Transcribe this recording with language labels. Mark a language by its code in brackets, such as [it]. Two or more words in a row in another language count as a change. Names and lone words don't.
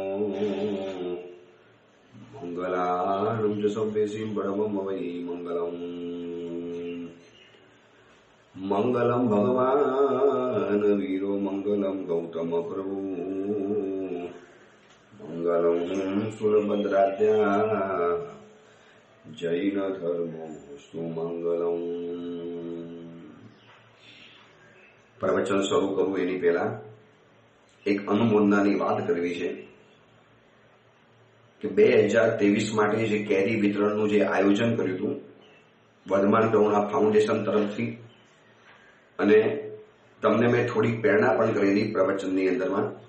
[sa] मंगलानं च सव्येसीं परमं वै मंगलम् मंगलम भगवान वीरो मंगलम गौतम प्रभु मंगलम सुरभद्राद्या जैन धर्मो सुमंगलम। [gu] प्रवचन શરૂ કરું એની પહેલા એક અનુમોદનાની વાત કરવી છે કે 2023 માટે જે કેરી વિતરણનું જે આયોજન કર્યું હતું વર્ધમાન કરુણા ફાઉન્ડેશન તરફથી, અને તમને મેં થોડી પ્રેરણા પણ કરેલી પ્રવચનની અંદરમાં,